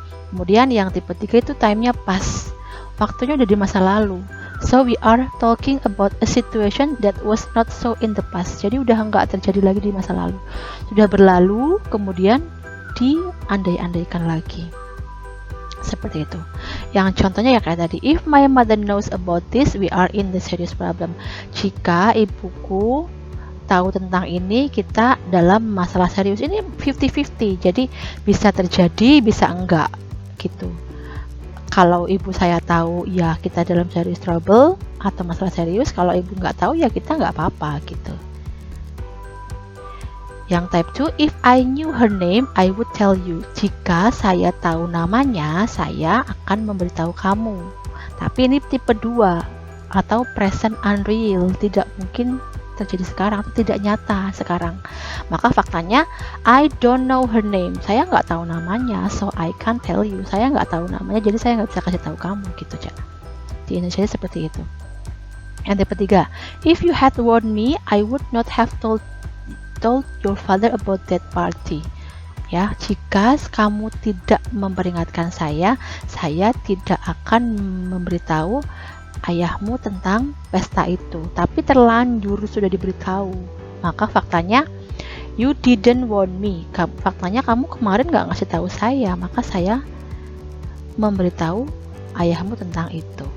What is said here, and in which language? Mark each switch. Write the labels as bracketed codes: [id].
[id] Kemudian yang tipe 3 itu time-nya past, waktunya udah di masa lalu, [en] so we are talking about a situation that was not so in the past. [id] Jadi udah nggak terjadi lagi di masa lalu, sudah berlalu kemudian diandai-andaikan lagi. Seperti itu. Yang contohnya ya kayak tadi, [en] if my mother knows about this, we are in the serious problem. [id] Jika ibuku tahu tentang ini, kita dalam masalah serius. Ini 50-50, jadi bisa terjadi, bisa enggak gitu. Kalau ibu saya tahu, ya kita dalam [en] serious trouble [id] atau masalah serius. Kalau ibu nggak tahu, ya kita nggak apa-apa gitu. [en] Yang type 2, if I knew her name, I would tell you. [id] Jika saya tahu namanya, saya akan memberitahu kamu. Tapi ini tipe 2 atau present unreal, tidak mungkin terjadi sekarang, tidak nyata sekarang. Maka faktanya, [en] I don't know her name. [id] Saya nggak tahu namanya, [en] so I can't tell you. [id] Saya nggak tahu namanya, jadi saya nggak bisa kasih tahu kamu gitu, Cak. Di Indonesia seperti itu. Yang tipe 3, [en] if you had warned me, I would not have told your father about that party. [id] Ya, jika kamu tidak memperingatkan saya tidak akan memberitahu ayahmu tentang pesta itu. Tapi terlanjur sudah diberitahu. Maka faktanya, [en] you didn't warn me. [id] Faktanya kamu kemarin nggak ngasih tahu saya, maka saya memberitahu ayahmu tentang itu.